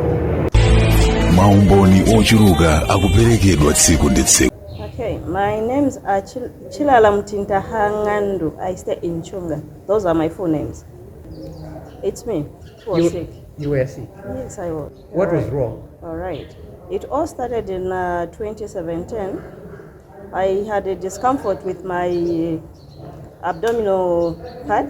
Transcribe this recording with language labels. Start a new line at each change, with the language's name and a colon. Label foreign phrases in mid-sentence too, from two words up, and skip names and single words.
Nyanja: maumboni ochuluka akuperekedwa tsiku ndi tsiku.
English: Okay, my names are Chilala Mutinta Hangandu. I stay in Chunga. Those are my full names. It's me who was sick. You were sick? Yes, I was. What was wrong? All right. It all started in 2017. I had a discomfort with my abdominal part.